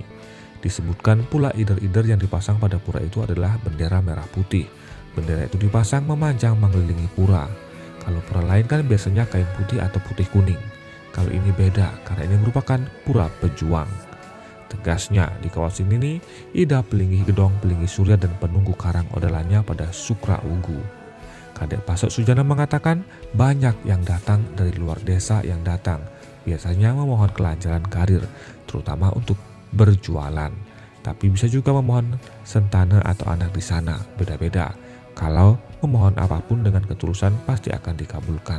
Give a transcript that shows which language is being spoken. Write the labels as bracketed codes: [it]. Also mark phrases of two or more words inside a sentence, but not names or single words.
[id] Disebutkan pula ider-ider yang dipasang pada pura itu adalah bendera merah putih. Bendera itu dipasang memanjang mengelilingi pura. Kalau pura lain kan biasanya kain putih atau putih kuning. Kalau ini beda karena ini merupakan pura pejuang. Tegasnya, di kawasan ini ida pelinggi gedong, pelinggi surya dan penunggu karang odalannya pada Sukra Ugu. Kadek Pasok Sujana mengatakan banyak yang datang dari luar desa yang datang. Biasanya memohon kelancaran karir, terutama untuk berjualan. Tapi bisa juga memohon sentana atau anak di sana, beda-beda. Kalau memohon apapun dengan ketulusan pasti akan dikabulkan.